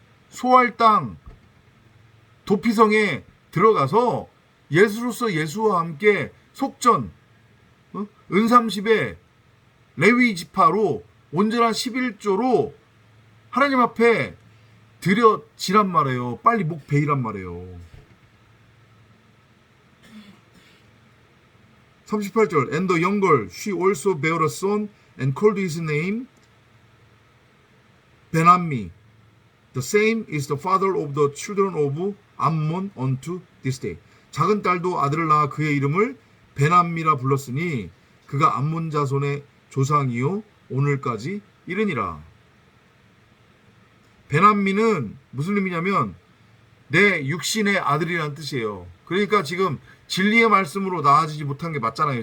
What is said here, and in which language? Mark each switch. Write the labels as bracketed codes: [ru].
[ko] 소활당 도피성에 들어가서 예수로서 예수와 함께 속전 은삼십에 레위 지파로 온전한 11조로 하나님 앞에 드려지란 말이에요. 빨리 목 베이란 말이에요. [en] 38절 And the younger she also bare a son and called his name Ben-Ammi. The same is the father of the children of Ammon unto this day. [ko] 작은 딸도 아들을 낳아 그의 이름을 베남미라 불렀으니 그가 암몬 자손의 조상이요 오늘까지 이르니라. 베남미는 무슨 의미냐면 내 육신의 아들이라는 뜻이에요. 그러니까 지금 진리의 말씀으로 나아지지 못한 게 맞잖아요.